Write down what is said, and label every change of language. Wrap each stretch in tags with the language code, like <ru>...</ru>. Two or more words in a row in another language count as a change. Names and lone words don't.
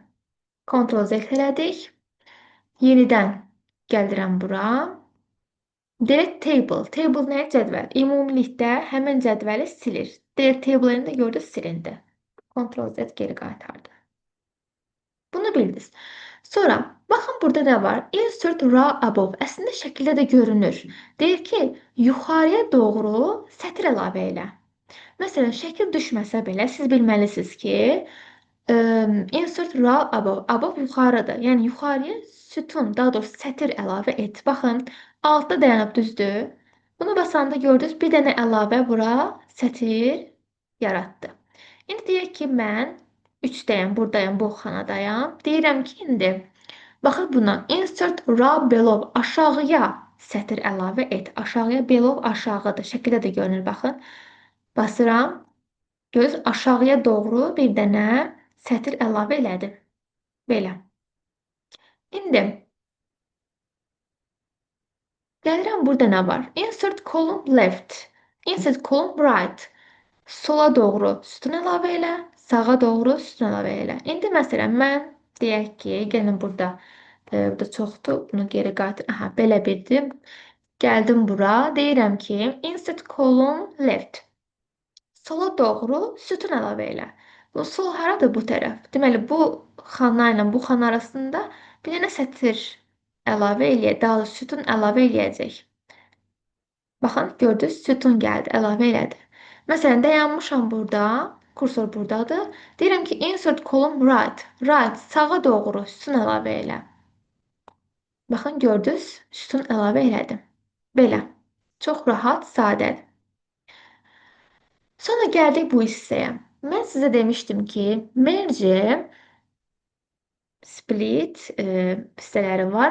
<az>Ctrl Z elədik. Yenidən gəlirəm bura.</az> <en>Delete table. Table</en> <az>nə? Cədvəl. Ümumilikdə həmin cədvəli silir.</az> <en>Delete table'ını</en> <az>da gördünüz silindi. Ctrl Z geri qaytardı. Bunu bildiniz. Sonra baxın burada nə var?</az> <en>Insert row above.</en> <az>Əslində şəkildə də görünür. Deyir ki, yuxarıya doğru sətir əlavə elə. Məsələn, şəkil düşməsə belə siz bilməlisiniz ki,</az> <en>insert row above.</en> <az>Above yuxarıdır. Yəni yuxarıya sütun, daha doğrusu sətir əlavə et. Baxın, altda dayanıb düzdür. Bunu basanda gördünüz, bir dənə əlavə bura sətir yaratdı. İndi deyək ki, mən 3-dəyəm, buradayam, bu xanadayam. Deyirəm ki, indi baxır buna.</az> <en>Insert row below.</en> <az>Aşağıya sətr əlavə et. Aşağıya below aşağıdır. Şəkildə də görünür, baxın. Basıram. Göz aşağıya doğru bir dənə sətr əlavə elədim. Belə. İndi gəlirəm, burada nə var?</az> <en>Insert column left. Insert column right.</en> <az>Sola doğru sütun əlavə elə, sağa doğru sütun əlavə elə. İndi məsələn mən deyək ki, gəlin burada burada çoxdur. Bunu geri qaytar. Aha, belə birdim. Gəldim bura. Deyirəm ki,</az> <en>insert column left.</en> <az>Sola doğru sütun əlavə elə. Bu sol haradır? Bu tərəf. Deməli, bu xana ilə bu xana arasında bir dənə sətir əlavə eləyək. Daha doğrusu sütun əlavə eləyəcək. Baxın, gördünüz, sütun gəldi, əlavə elədi. Məsələn, dayanmışam burada, kursor buradadır. Deyirəm ki,</az> <en>insert column right.</en> <az>Right, sağa doğru sütun əlavə elə. Baxın, gördünüz, sütun əlavə elədim. Belə. Çox rahat, sadədir. Sonra gəldik bu hissəyə. Mən sizə demişdim ki, merge, split hissələri var.</az>